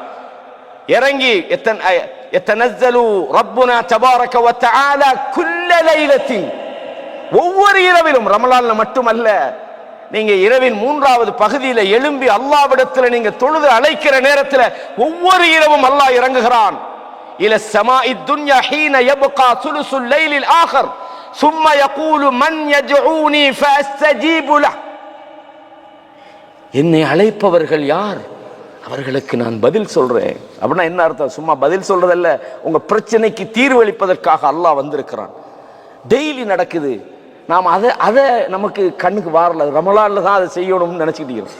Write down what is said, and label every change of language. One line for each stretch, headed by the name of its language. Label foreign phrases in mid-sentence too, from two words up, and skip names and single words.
Tamil: இறங்கி
Arabic: ينزل ربنا تبارك وتعالى كل ليلة,
Tamil: ஒவ்வொரு இரவிலும், ரமலான்ல மட்டுமல்ல, நீங்க இரவின் 3வது பகுதியில எழும்பி அல்லாஹ்விடத்தில் நீங்க தொழுது அழைக்கிற நேரத்தில் ஒவ்வொரு இரவும் அல்லாஹ் இறங்குகிறான்.
Arabic: إلى السماء الدنيا حين يبقى ثلث الليل الآخر ثم يقول من يدعوني فاستجيب له.
Tamil: என்னை அழைப்பவர்கள் யார், அவர்களுக்கு நான் பதில் சொல்றேன். அப்படின்னா என்ன அர்த்தம்? சும்மா பதில் சொல்றதல்ல, உங்க பிரச்சனைக்கு தீர்வளிப்பதற்காக அல்லாஹ் வந்திருக்கிறான். டெய்லி நடக்குது. நாம் அதை நமக்கு கண்ணுக்கு வாரல, ரமலான்ல தான் அதை செய்யணும்னு நினைச்சுக்கிட்டு இருக்கோம்.